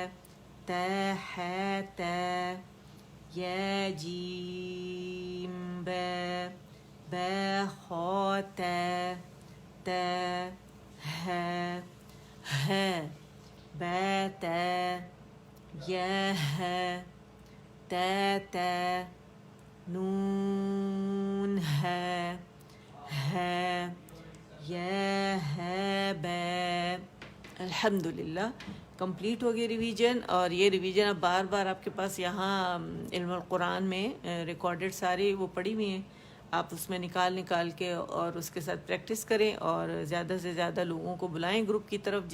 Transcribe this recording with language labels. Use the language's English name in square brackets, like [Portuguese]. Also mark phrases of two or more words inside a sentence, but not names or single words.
[Arabic] تا حاتا یا جیم با با خاتا تا ها ها باتا یا ها تا تا نون ها ها یا ها با. [Urdu] الحمدللہ کمپلیٹ ہو گئی ریویژن. اور یہ ریویژن اب بار بار آپ کے پاس یہاں علم القرآن میں ریکارڈڈ سارے وہ پڑھی ہوئی ہیں، آپ اس میں نکال کے اور اس کے ساتھ پریکٹس کریں، اور زیادہ سے زیادہ لوگوں کو بلائیں گروپ کی طرف.